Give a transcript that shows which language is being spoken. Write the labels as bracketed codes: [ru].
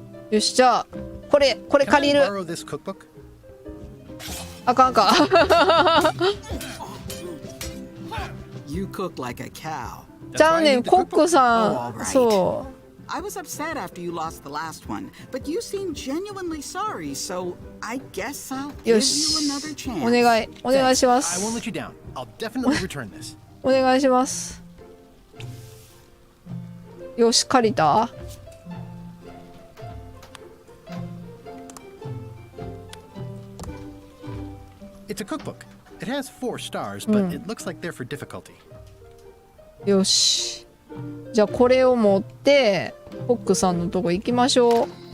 [ja] よし、じゃあこれ借りる。 [en] Borrow this cookbook? [ja] あかんか。 [en] You cook like a cow. [ja] ちゃうねん、コックさん。そう。 [en] I was upset after you lost the last one, but you seem genuinely sorry, so I guess I'll give [ja] よ [en] you [ja] し。 [en] another chance. [ja] お願いしま [en] I [ja] す。 [en] won't let you down. I'll definitely return this. [ja] お願いします。よし、借りた。 [en] It's a cookbook. It has 4 stars, but it looks like they're for difficulty. [ja] よし。じゃあこれを持ってコックさんのとこ行きましょう。